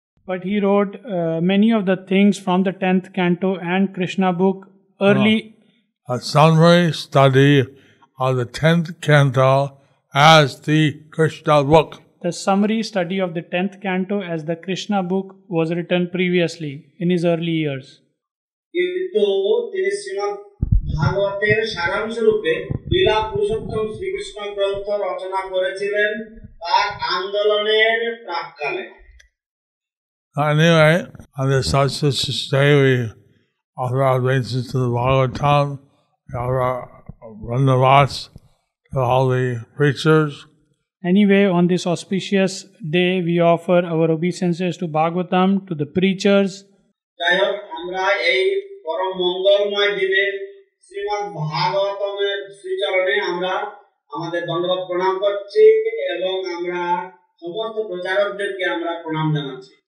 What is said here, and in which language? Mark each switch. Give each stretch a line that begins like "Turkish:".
English: But he wrote many of the things from the 10th canto and Krishna book early. A summary study of the 10th canto as the Krishna book. the summary study of the 10th canto as the Krishna book was written previously in his early years.
Bangla: কিন্তু তিনি শ্রীমদ্ ভাগবতের সারাংশ রূপে লীলা পুরুষোত্তম শ্রীকৃষ্ণ গ্রন্থ রচনা করেছিলেন তার আন্দোলনের প্রাক্কালে।
English: Anyway, on this auspicious day, we offer our obeisances to the Bhagavatam, we offer our Vandavats to all the preachers. Anyway, on this auspicious day, we offer our obeisances to Bhagavatam, to the preachers.
Bangla: যাই হোক, আমরা এই পরম মঙ্গলময় দিনে শ্রীমদ্ ভাগবতমের শ্রীচরণে আমরা আমাদের দণ্ডবত প্রণাম করছি এবং আমরা সমস্ত প্রচারকদেরকে আমরা প্রণাম জানাচ্ছি।